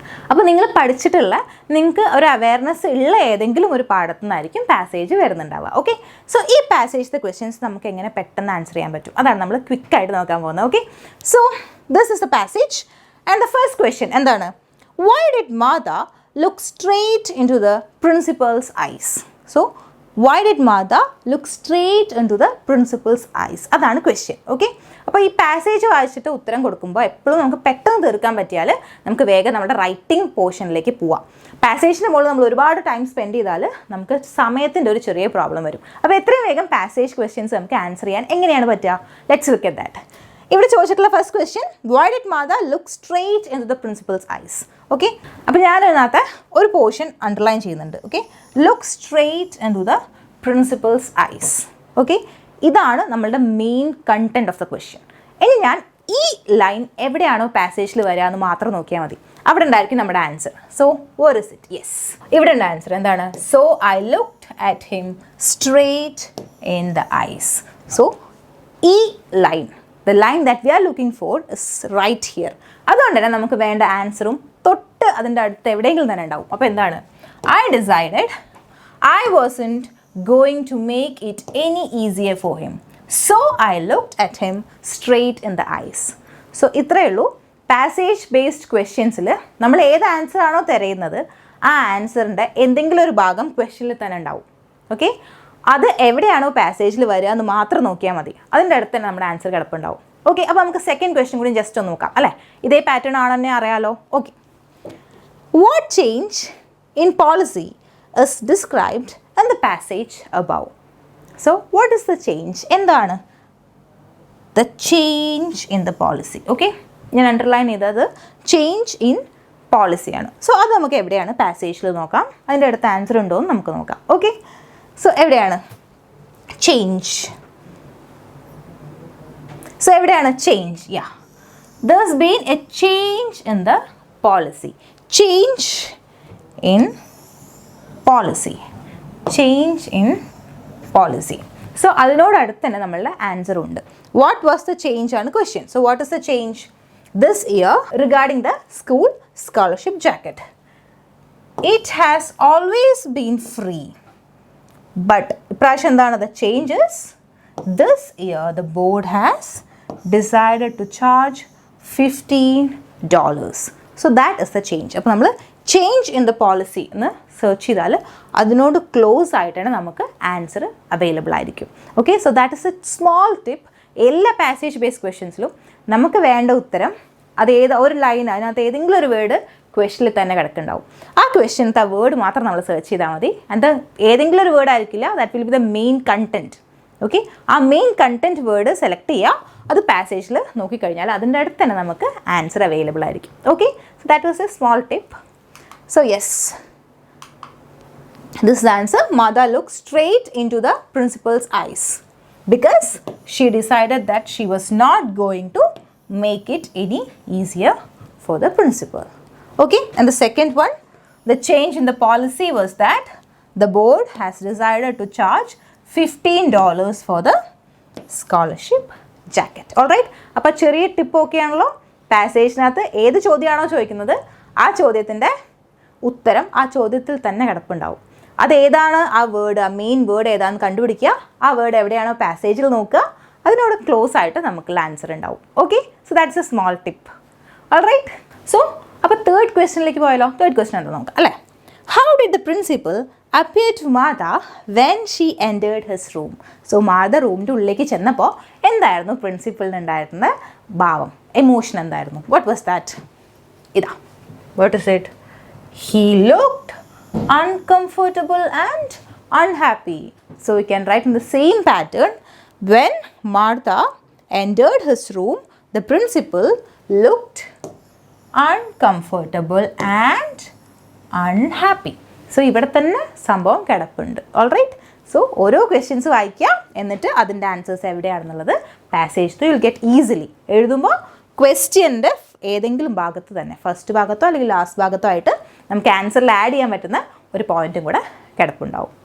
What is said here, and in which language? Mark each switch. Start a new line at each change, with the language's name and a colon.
Malayalam: അപ്പോൾ നിങ്ങൾ പഠിച്ചിട്ടുള്ള നിങ്ങൾക്ക് ഒരു അവയർനെസ് ഉള്ള ഏതെങ്കിലും ഒരു പാഠത്തു നിന്നായിരിക്കും പാസേജ് വരുന്നുണ്ടാവുക. ഓക്കെ, സോ ഈ പാസേജിൻ്റെ ക്വസ്റ്റ്യൻസ് നമുക്ക് എങ്ങനെ പെട്ടെന്ന് ആൻസർ ചെയ്യാൻ പറ്റും അതാണ് നമ്മൾ ക്വിക്കായിട്ട് നോക്കാൻ പോകുന്നത്.
English: Okay, so this is the passage and the first question എന്താണ്? Why did Mada look straight into the principal's eyes? So why did Mada look straight into the principal's eyes?
Malayalam: അതാണ് question. Okay, അപ്പോൾ ഈ passage വായിച്ചിട്ട് ഉത്തരം കൊടുക്കുമ്പോൾ എപ്പോഴും നമുക്ക് പെട്ടെന്ന് തീർക്കാൻ പറ്റിയാൽ നമുക്ക് വേഗം നമ്മുടെ റൈറ്റിംഗ് പോർഷനിലേക്ക് പോവാം. പാസേജിന് മുകളിൽ നമ്മൾ ഒരുപാട് ടൈം സ്പെൻഡ് ചെയ്താൽ നമുക്ക് സമയത്തിൻ്റെ ഒരു ചെറിയ പ്രോബ്ലം വരും. അപ്പോൾ എത്രയും വേഗം പാസേജ് ക്വസ്റ്റ്യൻസ് നമുക്ക് ആൻസർ ചെയ്യാൻ എങ്ങനെയാണ് പറ്റുക?
English: Let's look at that.
Malayalam: ഇവിടെ ചോദിച്ചിട്ടുള്ള first question, why did Matha look straight in to the principles ice? Okay, അപ്പോൾ ഞാനതിനകത്ത് ഒരു പോർഷൻ അണ്ടർലൈൻ ചെയ്യുന്നുണ്ട്.
English: Okay, look straight into the principal's eyes.
Malayalam: Okay, ഇതാണ് നമ്മളുടെ main
English: Content of the question.
Malayalam: ഇനി ഞാൻ ഈ ലൈൻ എവിടെയാണോ പാസേജിൽ വരിക എന്ന് മാത്രം നോക്കിയാൽ മതി. അവിടെ ഉണ്ടായിരിക്കും നമ്മുടെ answer.
English: So where is it? Yes,
Malayalam: ഇവിടെ ഉണ്ട് ആൻസർ. എന്താണ്?
English: So I looked at him straight in the eyes.
Malayalam: So ഈ line,
English: the line that we are looking for is right here.
Malayalam: അതുകൊണ്ട് തന്നെ നമുക്ക് വേണ്ട ആൻസറും തൊട്ട് അതിൻ്റെ അടുത്ത് എവിടെയെങ്കിലും തന്നെ ഉണ്ടാവും. അപ്പോൾ എന്താണ്?
English: I decided I wasn't going to make it any easier for him. So I looked at him straight in the eyes.
Malayalam: So ഇത്രയേ ഉള്ളൂ. പാസേജ് ബേസ്ഡ് ക്വസ്റ്റ്യൻസിൽ നമ്മൾ ഏത് ആൻസർ ആണോ തിരയുന്നത് ആ ആൻസറിൻ്റെ എന്തെങ്കിലും ഒരു ഭാഗം ക്വസ്റ്റ്യനിൽ തന്നെ ഉണ്ടാവും. ഓക്കെ, അത് എവിടെയാണോ പാസേജിൽ വരിക എന്ന് മാത്രം നോക്കിയാൽ മതി. അതിൻ്റെ അടുത്ത് തന്നെ നമ്മുടെ ആൻസർ കിടപ്പുണ്ടാവും. ഓക്കെ, അപ്പോൾ നമുക്ക് സെക്കൻഡ് ക്വസ്റ്റ്യൻ കൂടി ജസ്റ്റ് ഒന്ന് നോക്കാം അല്ലേ? ഇതേ പാറ്റേൺ ആണെന്നെ അറിയാലോ.
English: Okay, what change in policy is described in the passage above? So what is the change? എന്താണ് the change in the policy?
Malayalam: Okay, ഞാൻ അണ്ടർലൈൻ ചെയ്തത് ചേഞ്ച് ഇൻ പോളിസിയാണ്. സോ അത് നമുക്ക് എവിടെയാണ് പാസേജിൽ നോക്കാം. അതിൻ്റെ അടുത്ത് ആൻസർ ഉണ്ടോ എന്ന് നമുക്ക് നോക്കാം. ഓക്കെ, സോ എവിടെയാണ് ചേഞ്ച്? സോ എവിടെയാണ് change?
English: Yeah, there's been a change in the policy. Change in policy. Change in policy.
Malayalam: So അതിനോടടുത്ത് തന്നെ നമ്മളുടെ ആൻസർ ഉണ്ട്.
English: What was the change
Malayalam: ആണ് question.
English: So what is the change this year regarding the school scholarship jacket? It has always been free. But
Malayalam: ഇപ്രാവശ്യം എന്താണ്
English: the changes? This year the board has decided to charge $15. So that is the change.
Malayalam: അപ്പോൾ നമ്മൾ change in the policy എന്ന് search ചെയ്താൽ അതിനോട് close ആയിട്ടാണ് നമുക്ക് answer available ആയിരിക്കും. Okay,
English: So that is a small tip.
Malayalam: എല്ലാ പാസേജ് ബേസ്ഡ് ക്വസ്റ്റ്യൻസിലും നമുക്ക് വേണ്ട ഉത്തരം അത് ഒരു ലൈൻ അതിനകത്ത് ഏതെങ്കിലും ഒരു വേർഡ് ക്വസ്റ്റ്യനിൽ തന്നെ കിടക്കുന്നുണ്ടാവും. ആ ക്വസ്റ്റ്യനത്തെ ആ വേർഡ് മാത്രം നമ്മൾ സെർച്ച് ചെയ്താൽ മതി. ആൻഡ് ഏതെങ്കിലും ഒരു വേർഡ് ആയിരിക്കില്ല,
English: That will be the main content.
Malayalam: Okay, ആ മെയിൻ കണ്ടൻറ്റ് വേർഡ് സെലക്ട് ചെയ്യുക, അത് പാസേജിൽ നോക്കിക്കഴിഞ്ഞാൽ അതിൻ്റെ അടുത്ത് തന്നെ നമുക്ക് ആൻസർ അവൈലബിൾ ആയിരിക്കും. Okay,
English: So that was a small tip. So yes, this is the answer. Mother looked straight into the principal's eyes because she decided that she was not going to make it any easier for the principal. Okay, and the second one, the change in the policy was that the board has decided to charge $15 for the scholarship jacket.
Malayalam: Alright, അപ്പോൾ ചെറിയ tip ഒക്കെ ആണല്ലോ. പാസേജിനകത്ത് ഏത് ചോദ്യമാണോ ചോദിക്കുന്നത് ആ ചോദ്യത്തിൻ്റെ ഉത്തരം ആ ചോദ്യത്തിൽ തന്നെ കിടപ്പുണ്ടാവും. അതേതാണ് ആ വേർഡ്, ആ മെയിൻ വേർഡ് ഏതാണെന്ന് കണ്ടുപിടിക്കുക. ആ വേർഡ് എവിടെയാണോ പാസേജിൽ നോക്കുക, അതിനോട് ക്ലോസ് ആയിട്ട് നമുക്കുള്ള ആൻസർ ഉണ്ടാവും. Okay,
English: So that's a small tip.
Malayalam: Alright, so അപ്പോൾ തേർഡ് ക്വസ്റ്റ്യനിലേക്ക് പോയാലോ. തേർഡ് ക്വസ്റ്റ്യൻ എന്താ നോക്കാം അല്ലേ.
English: How did the principal appear to Martha when she entered his room.
Malayalam: So മാത റൂമിൻ്റെ ഉള്ളിലേക്ക് ചെന്നപ്പോൾ എന്തായിരുന്നു പ്രിൻസിപ്പളിന് ഉണ്ടായിരുന്ന ഭാവം, എമോഷൻ എന്തായിരുന്നു?
English: What was that? ഇതാ, what is it? He looked uncomfortable and unhappy. So we can write in the same pattern. When Martha entered his room, the principal looked uncomfortable and unhappy.
Malayalam: So ഇവിടെ തന്നെ സംഭവം കിടപ്പുണ്ട്. Alright, so ഓരോ questions വായിക്കുക, എന്നിട്ട് അതിൻ്റെ answers എവിടെയാണെന്നുള്ളത് passage
English: Through you will get easily.
Malayalam: എഴുതുമ്പോൾ ക്വസ്റ്റ്യൻ്റെ ഏതെങ്കിലും ഭാഗത്ത് തന്നെ, ഫസ്റ്റ് ഭാഗത്തോ അല്ലെങ്കിൽ ലാസ്റ്റ് ഭാഗത്തോ ആയിട്ട് നമുക്ക് ആൻസറിൽ ആഡ് ചെയ്യാൻ പറ്റുന്ന ഒരു പോയിന്റും കൂടെ കിടപ്പുണ്ടാവും.